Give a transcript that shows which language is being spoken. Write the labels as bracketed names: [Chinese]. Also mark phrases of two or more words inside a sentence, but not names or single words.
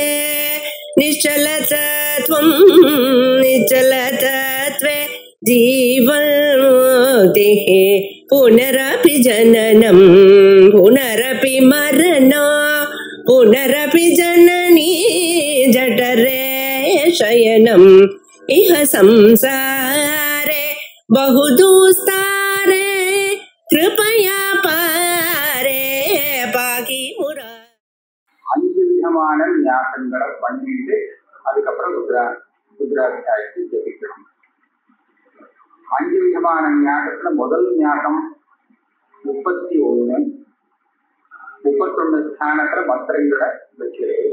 [Sanskrit] निश्चलतत्वं निश्चलतत्वे जीवन्मुक्तिः पुनरपि जननं पुनरपि मरणं पुनरपि जननी जठरे शयनम् इह संसारे बहुदुस्तारे कृपया पारे पाकि मुरा. [Tamil] அஞ்சு விதமான ஞாபகங்களை பண்ணிட்டு அதுக்கப்புறம் ருத்ராட்சாயத்தை ஜெபிக்கணும். அஞ்சு விதமான ஞாபகத்துல முதல் ஞாபகம் 31 ஸ்தானத்துல மந்திரங்களை வச்சிருக்கு.